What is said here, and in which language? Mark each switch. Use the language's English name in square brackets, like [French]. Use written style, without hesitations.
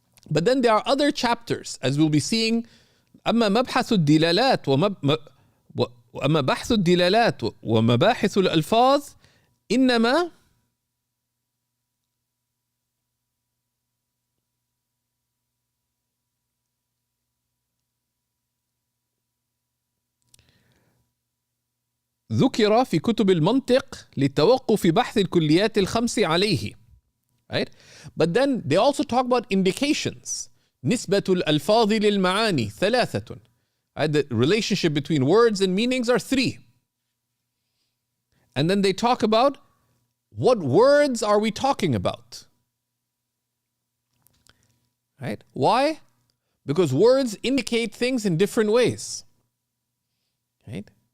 [English] But then there are other chapters, as we'll be seeing. [Arabic] أما مبحث الدلالات وأما بحث الدلالات ومباحث الألفاظ إنما ذكر في كتب المنطق لتوقف بحث الكليات الخمس عليه. [English] Right? But then they also talk about indications. [Arabic] نسبة الألفاظ للمعاني ثلاثة. [English] Right? The relationship between words and meanings are 3. And then they talk about what words are we talking about. Right? Why? Because words indicate things in different ways. Right?